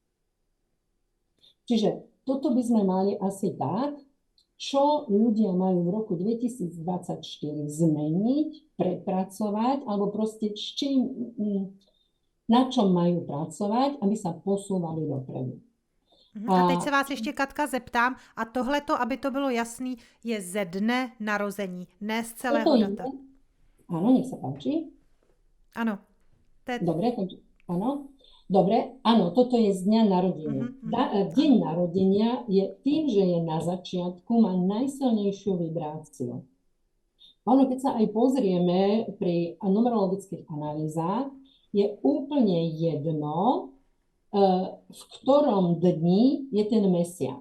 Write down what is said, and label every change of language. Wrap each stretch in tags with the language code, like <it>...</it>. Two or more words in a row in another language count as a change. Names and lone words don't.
<sk>Čiže toto by sme mali asi tak, čo ľudia majú v roku 2024 zmeniť, prepracovať, alebo proste na čom majú pracovať, aby sa posúvali dopredu.</sk> <cs>A teď se vás ještě, Katka, zeptám, a tohleto, aby to bylo jasný, je ze dne narození, ne z celého data.</cs> <sk>Áno, nech sa páči. Áno. Dobre, takže áno. Dobre, áno, toto je z dňa narodenia. Deň narodenia je tým, že je na začiatku, má najsilnejšiu vibráciu. Ono, keď sa aj pozrieme pri numerologických analýzach, je úplne jedno, v ktorom dni je ten mesiac.</sk>